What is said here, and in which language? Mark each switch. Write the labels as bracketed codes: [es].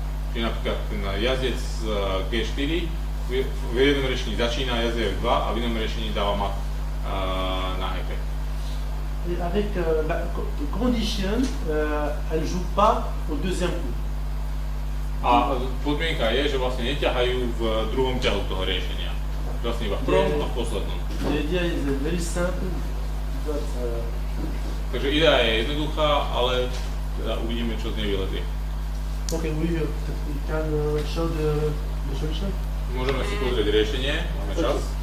[sk] Čiže napríklad ten jazdec z G4 v jednom riešení začína jazdec F2 a v inom riešení dáva mat na hepe. [fr] Et avec la condition, elle joue pas au deuxième coup. [sk] A podmienka je, že vlastne neťahajú v druhom ťahu toho riešenia. Vlastne iba v prvom a v poslednom. [en] L'idea is very simple, but [sk] takže idea je jednoduchá, ale teda uvidíme, čo z nej vylezie. [en] okay, we can show the solution. [sk] Môžeme si pozrieť riešenie, máme čas.